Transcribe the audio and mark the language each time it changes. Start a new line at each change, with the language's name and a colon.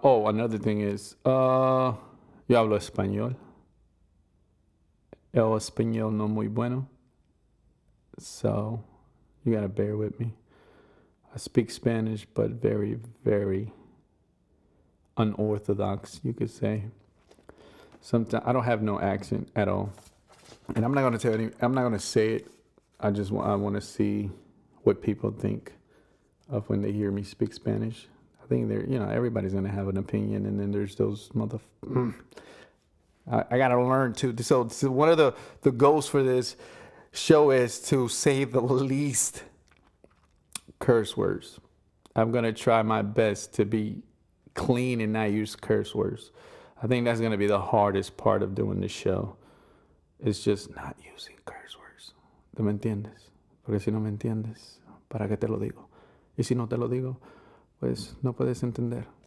English: Oh, another thing is,
Spanish: yo hablo español. El español no muy bueno.
English: So you gotta bear with me. I speak Spanish, but very, very unorthodox, you could say. Sometimes I don't have no accent at all, and I'm not gonna say it. I want to see what people think of when they hear me speak Spanish. I think everybody's gonna have an opinion, and then there's those I gotta learn to. So one of the goals for this show is to say the least curse words. I'm gonna try my best to be clean and not use curse words. I think that's gonna be the hardest part of doing this show. It's just not using curse words.
Spanish: ¿Tú me entiendes? Porque si no me entiendes, ¿para qué te lo digo? Y si no te lo digo, pues no puedes entender.